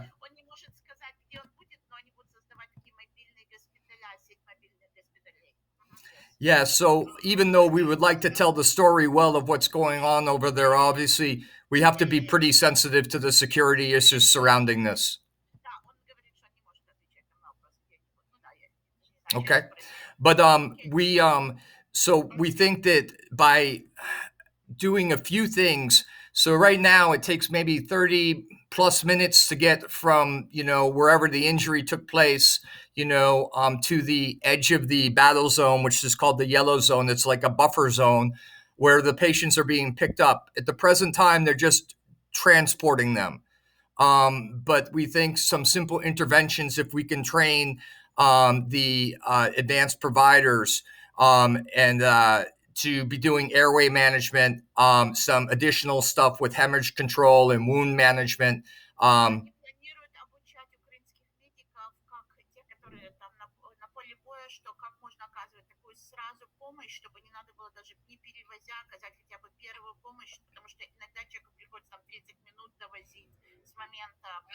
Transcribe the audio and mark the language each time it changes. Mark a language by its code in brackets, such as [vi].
[ru] Он не может сказать, где он будет, но они будут создавать такие мобильные госпиталя, сеть мобильных госпиталей. [en] Yeah, so even though we would like to tell the story well of what's going on over there, obviously we have to be pretty sensitive to the security issues surrounding this. [ru] Да, он говорит, что он не может отвечать на вопрос, где они будут. Ну да, я не знаю, [en] Okay. [ru] что происходит. [en] But we think that by doing a few things, so right now it takes maybe 30 plus minutes to get from, wherever the injury took place, to the edge of the battle zone, which is called the yellow zone. It's like a buffer zone where the patients are being picked up. At the present time, they're just transporting them. But we think some simple interventions, if we can train the advanced providers and to be doing airway management, some additional stuff with hemorrhage control and wound management. [ru] Планируют обучать украинских медиков, как те, которые там на поле боя, что как можно оказывать такую сразу помощь, чтобы не надо было даже не перевозя оказать хотя бы первую помощь, потому что иногда человеку приходится там 30 минут довозить с момента.